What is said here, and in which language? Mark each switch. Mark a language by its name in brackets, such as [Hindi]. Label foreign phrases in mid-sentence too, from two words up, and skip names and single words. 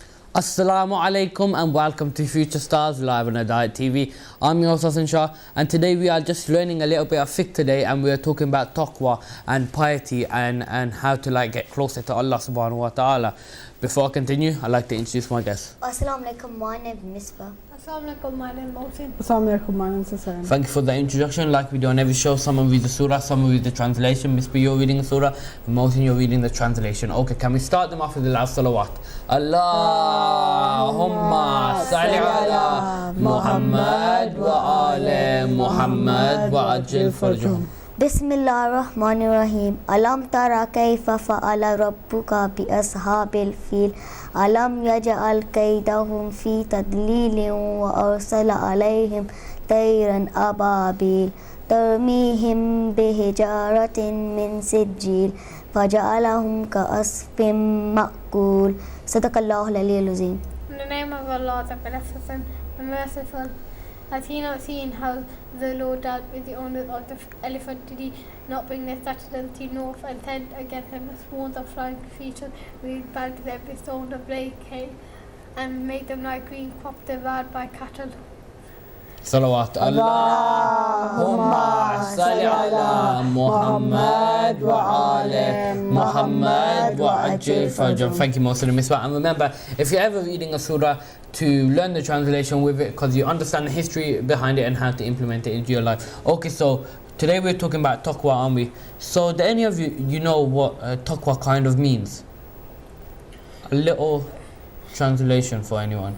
[Arabic] السلام عليكم [English] and welcome to Future Stars live on Hidayat TV. I'm your host Hassan Shah, and today we are just learning a little bit of fiqh today, and we are talking about taqwa and piety and how to get closer to Allah [Arabic] سبحانه وتعالى. [English] Before I continue, I'd like to introduce my guest. [Arabic] السلام عليكم, [English] my name is Misbah. [Arabic] السلام عليكم, [English] my name is Mohsin. [Arabic] السلام عليكم, [English] my name is Hussain. Thank you for the introduction. Like we do on every show, someone reads the surah, someone reads the translation. Misbah, you're reading the surah, and Mohsin, you're reading the translation. Okay, can we start them off with the last salawat? [Arabic] اللهم صل على محمد وعلى محمد وعجل فرجهم. بسم الله الرحمن الرحيم. ألم تر كيف فعل ربك بأصحاب الفيل. ألم يجعل كيدهم في تضليل وأرسل عليهم طيرا أبابيل. ترميهم بحجارة من سجيل. فجعلهم كعصف مأكول. صدق الله العلي العظيم. [English] In the name of Allah, the Beneficent, the Merciful. Has he not seen how the Lord dealt with the owners of the elephant? Did he not bring their statutory north and send against them swarms of flying creatures? We bagged them with stones of blade cave and made them like green crops devoured by cattle. Salawat. [Arabic] اللهم صل على محمد وعلى محمد وعجل فرجهم. [English] Thank you, Mohsin and Misbah. And remember, if you're ever reading a surah, to learn the translation with it, because you understand the history behind it and how to implement it into your life. Okay, so today we're talking about taqwa, aren't we? So do any of you know what taqwa kind of means? A little translation for anyone.